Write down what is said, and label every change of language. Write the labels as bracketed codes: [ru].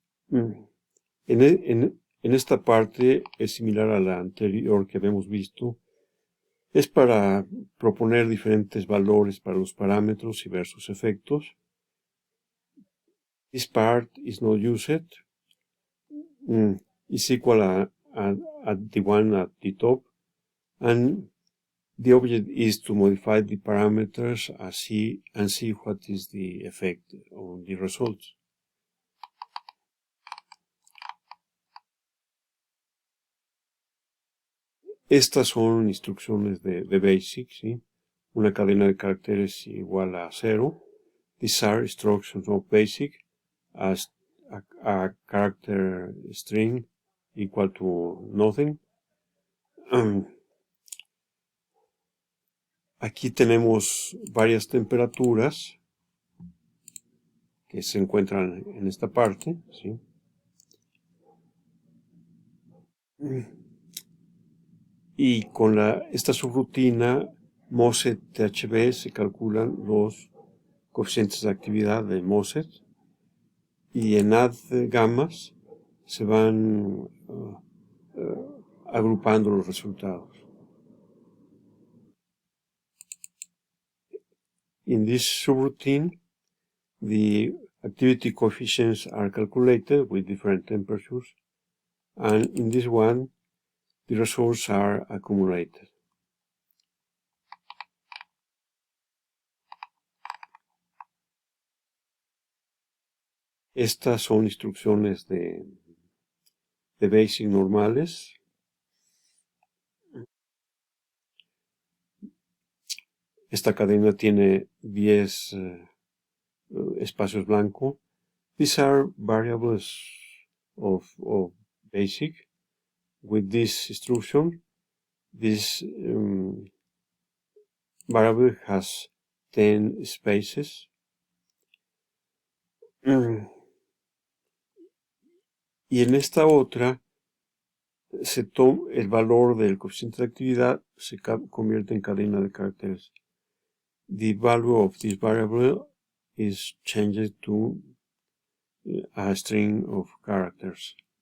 [es] En esta parte es similar a la anterior que habíamos visto. Es para proponer diferentes valores para los parámetros y ver sus efectos. [en] This part is not used. Is equal at the one at the top, and the object is to modify the parameters and see what is the effect on the results. [es] Estas son instrucciones de BASIC, ¿sí? Una cadena de caracteres igual a 0. [en] These are instructions of BASIC as a character string equal to nothing. [es] Aquí tenemos varias temperaturas que se encuentran en esta parte, ¿sí? Y con esta subrutina MOSET-THB se calculan los coeficientes de actividad de MOSET, y en add gammas se van agrupando los resultados. [en] In this subroutine, the activity coefficients are calculated with different temperatures, and in this one, the results are accumulated. [es] Estas son instrucciones de BASIC normales. Esta cadena tiene 10 espacios blancos. [en] These are variables of BASIC. With this instruction, this variable has 10 spaces. [es] Y en esta otra, el valor del coeficiente de actividad se convierte en cadena de caracteres. [en] The value of this variable is changed to a string of characters.